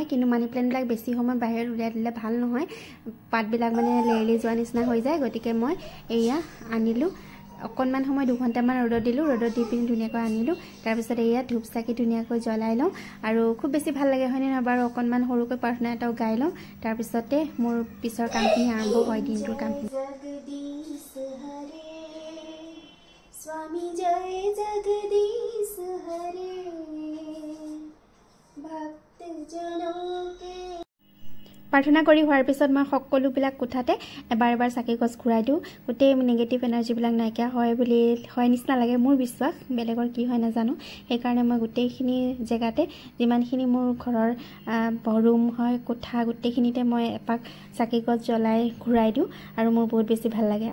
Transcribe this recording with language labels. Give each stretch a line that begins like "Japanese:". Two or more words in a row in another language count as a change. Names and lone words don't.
Assamese: কিন্তু
English: money plantবিলাক
Assamese: বেছি সময় বাহিৰত উলিয়াই দিলে ভাল নহয়, পাতবিলাক মানে লেৰেলি যোৱা নিচিনা হৈ যায়, গতিকে মই এয়া আনিলোঁ, অকণমান সময় 2 ঘণ্টামান ৰ'দত দিলোঁ, ৰ'দত দি পিনি ধুনীয়াকৈ আনিলোঁ। তাৰপিছত এয়া ধূপ চাকি ধুনীয়াকৈ জ্বলাই লওঁ আৰু খুব বেছি ভাল লাগে হয়নে নহয় বাৰু, অকণমান সৰুকৈ প্ৰাৰ্থনা এটাও গাই লওঁ, তাৰপিছতে মোৰ পিছৰ কামখিনি আৰম্ভ হয়, দিনটোৰ কামখিনি।
Hindi: स्वामी जय जगदीश हरे भक्त जनों के।
Assamese: প্ৰাৰ্থনা কৰি হোৱাৰ পিছত মই সকলোবিলাক কোঠাতে এবাৰ এবাৰ চাকি গছ ঘূৰাই দিওঁ, গোটেই
English: negative energyবিলাক
Assamese: নাইকিয়া হয় বুলি হয় নিচিনা লাগে, মোৰ বিশ্বাস, বেলেগৰ কি হয় নাজানো। সেইকাৰণে মই গোটেইখিনি জেগাতে যিমানখিনি মোৰ ঘৰৰ ৰুম হয় কোঠা গোটেইখিনিতে মই এপাক চাকি গছ জ্বলাই ঘূৰাই দিওঁ আৰু মোৰ বহুত বেছি ভাল লাগে।